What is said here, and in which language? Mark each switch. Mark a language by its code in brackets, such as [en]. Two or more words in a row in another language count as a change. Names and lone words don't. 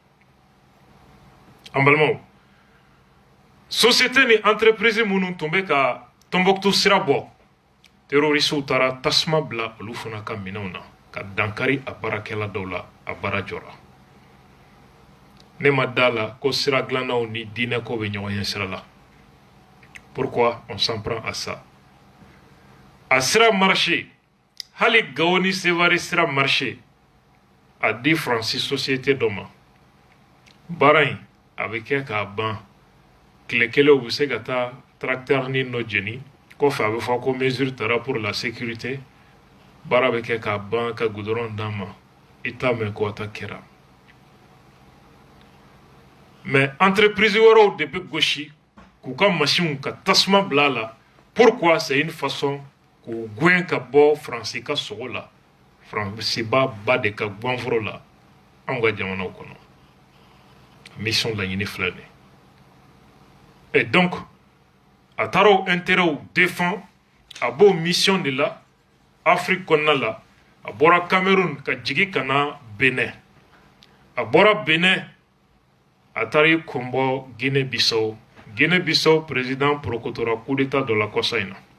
[bm] an balimaw société ni entreprise minnu tun bɛ ka Tombouctou sira bɔ terroristew taara tasuma bila olu fana ka minɛnw na ka dankari a baarakɛla dɔw la a baara jɔra ne ma da la ko sira dilannaw ni diinɛ ko bɛ ɲɔgɔn ye sira la [fr] pourquoi on s'en prend à ça [bm] a sira marché hali Gao ni Sévaré sira marché a di Faransi société dɔ ma baara in a bɛ kɛ k'a ban tile kelen u bɛ se ka taa tracteur ni dɔ jeni kɔfɛ a bɛ fɔ ko mesure tara [fr] pour la sécurité [bm] baara bɛ kɛ k'a ban ka goudron d'an ma i t'a mɛn ko ta kɛra mais entreprise wɛrɛw de bɛ gosi k'u ka machine ka tasuma bila a la [fr] pourquoi c'est une façon [bm] k'u gɛn ka bɔ Faransi ka sogo la Faransiba ba de ka gwanforo la anw ka jamanaw kɔnɔ mission laɲini filɛ nin et donc a taara o intérêt défend a b'o [fr] mission de la [bm] Afrique kɔnɔna la a bɔra Cameroun ka jigin ka na Benin a bɔra Benin a taara i kun bɔ Guinée-Bissau Guinée-Bissau président porokotora coup d'état dɔ la kɔsa in na